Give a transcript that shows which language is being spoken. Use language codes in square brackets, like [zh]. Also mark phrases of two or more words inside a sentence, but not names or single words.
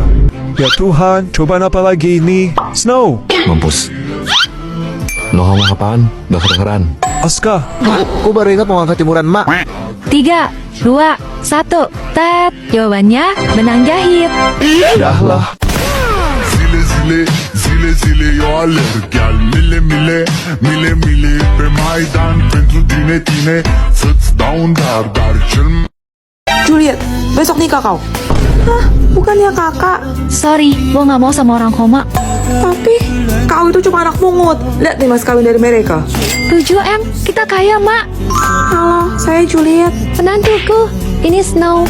[id] Ya Tuhan, cobaan apa lagi ini? Snow, Mampus. Lo ngomong apaan? Gak kedengeran. Aska, Aku baru ingat mau angkat jemuran mak. 3, 2, 1. Tet, jawabannya benang jahit. Dah lah. [ro] Zile zile, zile zile eu alerg Iar mile mile, mile mile Pe Maidan pentru tine, tine Să-ți dau un dar cel [id] Juliet, besok nikah kau. Hah, bukannya kakak. Sorry, gua nggak mau sama orang koma. Tapi kau itu cuma anak pungut. Lihat nih mas kawin dari mereka. 7M, kita kaya, Mak. Halo, saya Juliet. Penantuku, ini Snow.